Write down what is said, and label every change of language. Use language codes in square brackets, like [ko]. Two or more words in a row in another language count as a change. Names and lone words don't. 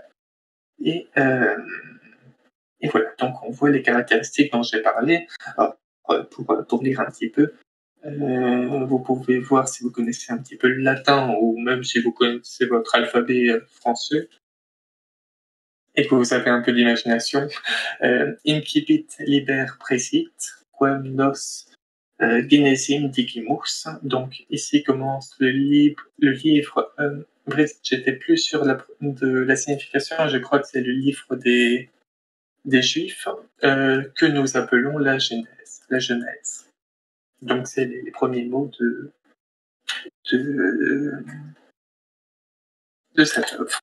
[fr] Et voilà, donc on voit les caractéristiques dont j'ai parlé. Alors, pour lire un petit peu, vous pouvez voir si vous connaissez un petit peu le latin, ou même si vous connaissez votre alphabet français. et que vous avez un peu d'imagination, [la] incipit liber presit, quem nos genesim digimus. [fr] Donc ici commence le livre. Bref, j'étais plus sûr de la signification. Je crois que c'est le livre des Juifs que nous appelons la Genèse. La Genèse. Donc c'est les premiers mots de, de cette œuvre.